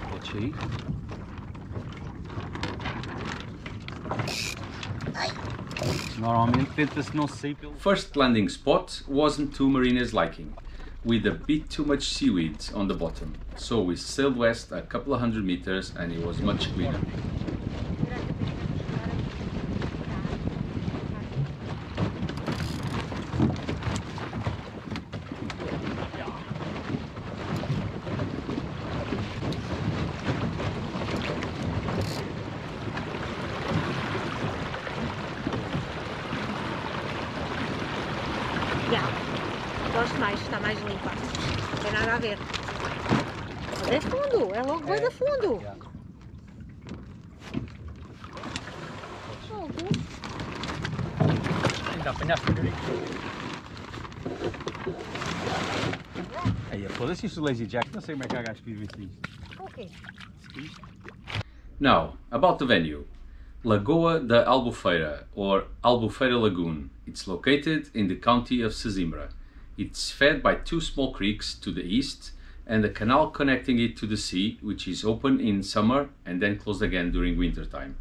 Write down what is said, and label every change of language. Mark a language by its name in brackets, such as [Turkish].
[Portuguese] Pode ir. Normalmente tenta-se não sair pelo... [English] First landing spot wasn't to Marina's liking, with a bit too much seaweed on the bottom, so we sailed west a couple of 100 meters and it was much cleaner. [Portuguese] Gosto mais, está mais limpa. Não tem nada a ver. Mas é fundo, é logo bem da fundo. Ainda apanhaste o aí, foda-se isso, Lazy Jack, não sei como é que há gajo que vive isto. Ok. [English] Now, about the venue. Lagoa de Albufeira, or Albufeira Lagoon. It's located in the county of Sesimbra. It's fed by two small creeks to the east and a canal connecting it to the sea, which is open in summer and then closed again during winter time.